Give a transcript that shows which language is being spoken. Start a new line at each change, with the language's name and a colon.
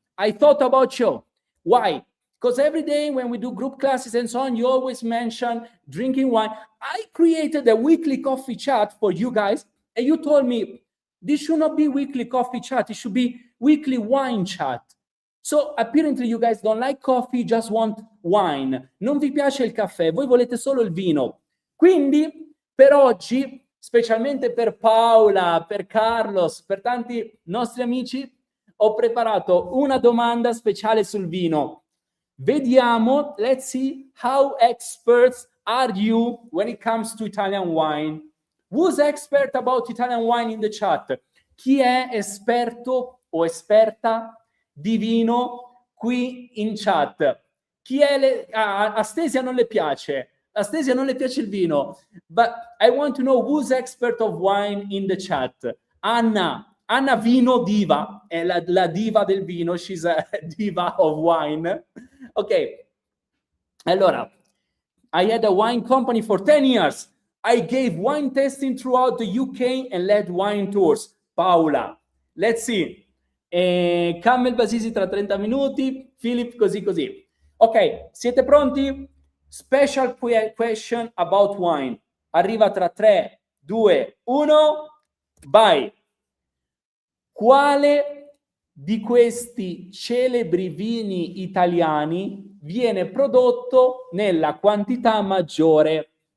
English: I thought about you. Why? Because every day when we do group classes and so on, you always mention drinking wine. I created a weekly coffee chat for you guys, and you told me this should not be weekly coffee chat. It should be weekly wine chat. So apparently you guys don't like coffee, just want wine.
Italian: Non vi piace il caffè, voi volete solo il vino. Quindi per oggi, specialmente per Paola, per Carlos, per tanti nostri amici, ho preparato una domanda speciale sul vino. Vediamo,
English: let's see how experts are you when it comes to Italian wine. Who's expert about Italian wine in the chat?
Italian: Chi è esperto o esperta di vino qui in chat? Chi è a Stasia non le piace. A Stasia non le piace il vino.
English: But I want to know who's expert of wine in the chat.
Italian: Anna Vino Diva, è la diva del vino,
English: she's a diva of wine.
Italian: Ok, allora,
English: I had a wine company for 10 years. I gave wine tasting throughout the UK and led wine tours. Paola, let's see.
Italian: Camel Basisi tra 30 minuti, Philip così. Ok, siete pronti?
English: Special question about wine.
Italian: Arriva tra 3, 2, 1, vai. Quale di questi celebri vini italiani viene prodotto nella quantità maggiore?